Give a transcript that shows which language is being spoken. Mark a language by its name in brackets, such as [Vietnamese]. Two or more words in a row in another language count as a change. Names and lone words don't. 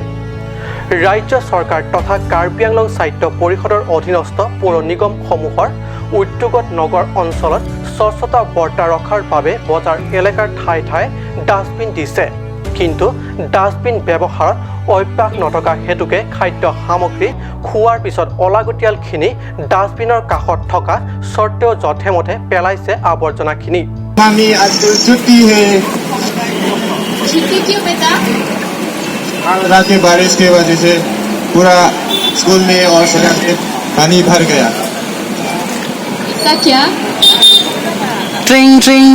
[Assamese] ৰাজ্য চৰকাৰ তথা কাৰ্বি আংলং স্বায়ত্ত পৰিষদৰ অধীনস্থ পৌৰ নিগমসমূহৰ উদ্যোগত নগৰ অঞ্চলত স্বচ্ছতা বৰ্তাই ৰখাৰ বাবে বজাৰ এলেকাৰ ঠায়ে ঠায়ে ডাষ্টবিন দিছে, কিন্তু ডাষ্টবিন ব্যৱহাৰত অভ্যাস নথকা হেতুকে খাদ্য সামগ্ৰী খোৱাৰ পিছত অলাগতিয়ালখিনি ডাষ্টবিনৰ কাষত থকা স্বত্তেও যধে মধে পেলাইছে আৱৰ্জনাখিনি। [Hindi] छुट्टी क्यों बेटा? रात के बारिश की वजह से पूरा स्कूल में और सड़क में पानी भर गया। ऐसा क्या? ट्रिंग ट्रिंग।